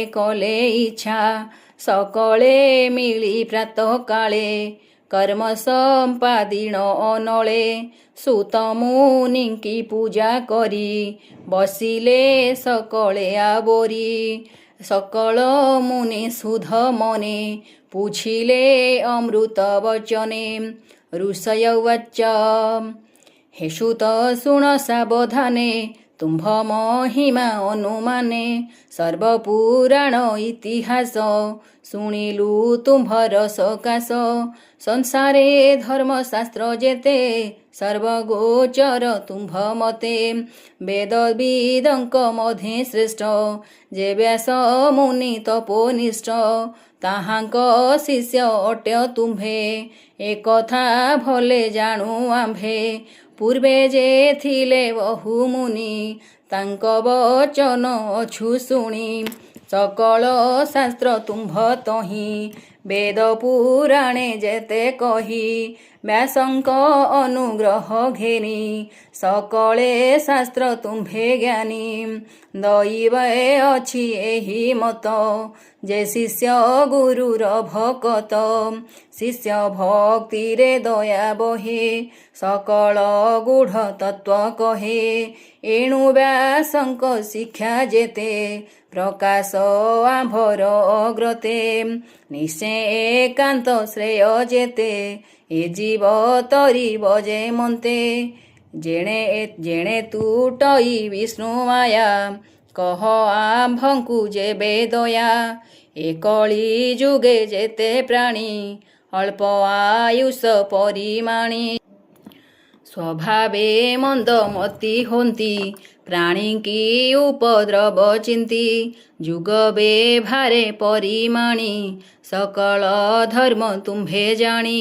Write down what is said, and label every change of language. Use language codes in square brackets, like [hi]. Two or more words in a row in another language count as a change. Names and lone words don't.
[or] କଲେ ଇଚ୍ଛା ସକଳେ ମିଳି ପ୍ରାତଃକାଳେ କର୍ମ ସମ୍ପାଦିଣ ଅନଳେ ସୁତ ମୁନିଙ୍କି ପୂଜା କରି ବସିଲେ ସକଳେ ଆବୋରି ସକଳ ମୁନି ସୁଧ ମନେ ପୁଛିଲେ ଅମୃତ ବଚନେ ଋଷୟ ଉବାଚ ହେ ସୁତ ଶୁଣ ସାବଧାନେ ତୁମ୍ଭ ମହିମା ଅନୁମାନେ ସର୍ବପୁରାଣ ଇତିହାସ ଶୁଣିଲୁ ତୁମ୍ଭର ସକାଶ ସଂସାରେ ଧର୍ମଶାସ୍ତ୍ର ଯେତେ ସର୍ବଗୋଚର ତୁମ୍ଭ ମତେ ବେଦ ବିଦଙ୍କ ମଧେ ଶ୍ରେଷ୍ଠ ଯେ ବ୍ୟାସ ମୁନି ତପୋନିଷ୍ଠ ତାହାଙ୍କ ଶିଷ୍ୟ ଅଟ୍ୟ ତୁମ୍ଭେ ଏକଥା ଭଲେ ଜାଣୁ ଆମ୍ଭେ ପୂର୍ବେ ଯେ ଥିଲେ ବହୁ ମୁନି ତାଙ୍କ ବଚନ ଅଛୁ ଶୁଣି ସକଳ ଶାସ୍ତ୍ର ତୁମ୍ଭ ତହିଁ ବେଦ ପୁରାଣେ ଯେତେ କହି ବ୍ୟାସଙ୍କ ଅନୁଗ୍ରହ ଘେନି ସକଳେ ଶାସ୍ତ୍ର ତୁମ୍ଭେ ଜ୍ଞାନୀ ଦୈବେ ଅଛି ଏହି ମତ ଯେ ଶିଷ୍ୟ ଗୁରୁର ଭକତ ଶିଷ୍ୟ ଭକ୍ତି ରେ ଦୟା ବହେ ସକଳ ଗୂଢ଼ ତତ୍ୱ କହେ ଏଣୁ ବ୍ୟାସଙ୍କ ଶିକ୍ଷା ଯେତେ ପ୍ରକାଶ ଆମ୍ଭର ଅଗ୍ରତେ ନିଶ୍ଚୟ ଏକାନ୍ତ ଶ୍ରେୟ ଯେତେ ଏ ଜୀବ ତରି ବଜେ ମନ୍ତେ ଯେଣେ ଯେଣେ ତୁଟଇ ବିଷ୍ଣୁ ମାୟା କହ ଆମ୍ଭଙ୍କୁ ଯେବେ ଦୟା ଏ କଳି ଯୁଗେ ଯେତେ ପ୍ରାଣୀ ଅଳ୍ପ ଆୟୁଷ ପରିମାଣୀ ସ୍ୱଭାବେ ମନ୍ଦମତି ହୋତି ପ୍ରାଣୀ କି ଉପଦ୍ରବ ଚିନ୍ତି ଯୁଗ ବେଭାରେ ପରିମାଣୀ ସକଳ ଧର୍ମ ତୁମ୍ଭେ ଜାଣି